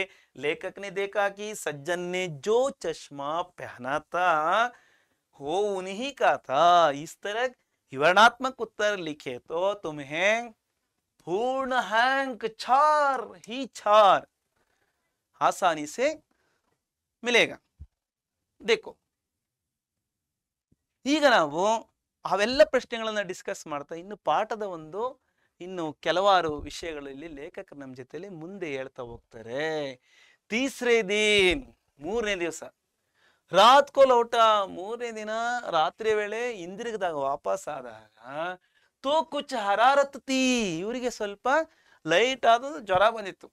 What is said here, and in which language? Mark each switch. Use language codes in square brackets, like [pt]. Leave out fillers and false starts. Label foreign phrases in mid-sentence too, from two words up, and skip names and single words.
[hi] लेखक ने देखा कि सज्जन ने जो चश्मा पहना था वो उन्हीं का था। इस तरह विवरणात्मक उत्तर लिखे तो तुम्हें पूर्ण अंक 4 ही 4 आसानी से मिलेगा। देखो, [kn] ಈಗ ನಾವು ಅವೆಲ್ಲ ಪ್ರಶ್ನೆಗಳನ್ನ ಡಿಸ್ಕಸ್ ಮಾಡ್ತಾ ಇನ್ನು ಪಾಠದ ಇನ್ನು ಕೆಲವಾರು ವಿಷಯಗಳಲ್ಲಿ ಲೇಖಕರು ನಮ್ಮ ಜೊತೆಲಿ ಮುಂದೆ ಹೇಳ್ತಾ ಹೋಗ್ತಾರೆ. [hi] तीसरे दिन, [kn] ಮೂರನೇ ದಿವಸ, [hi] रात को लौटा, [kn] ಮೂರನೇ ದಿನ ರಾತ್ರಿ ವೇಳೆ ಹಿಂದಿರುಗಿದಾಗ ವಾಪಸ್ ಆದಾಗ [hi] तो कुछ हरारत थी, [kn] ಇವರಿಗೆ ಸ್ವಲ್ಪ ಲೈಟ್ ಆದ ಜ್ವರ ಬಂದಿತ್ತು.